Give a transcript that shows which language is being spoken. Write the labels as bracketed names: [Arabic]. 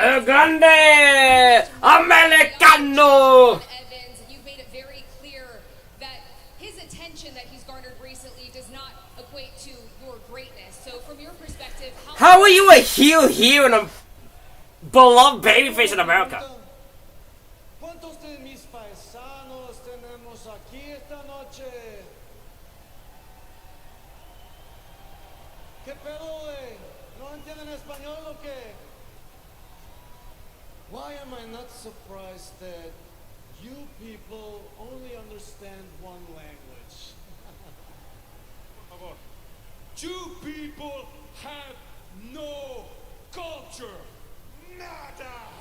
[Spanish] El Grande Americano! [English] Evans, and you've made it very clear that his attention that he's garnered recently does not equate to your greatness. So from your perspective, How are you a heel here in a beloved babyface in America? [Spanish] ¿Cuántos de mis paisanos tenemos aquí esta noche? ¿Qué pedo, güey? ¿No entienden español o qué? [English] Why am I not surprised that You people only understand one language. You people have no culture. [Spanish] Nada.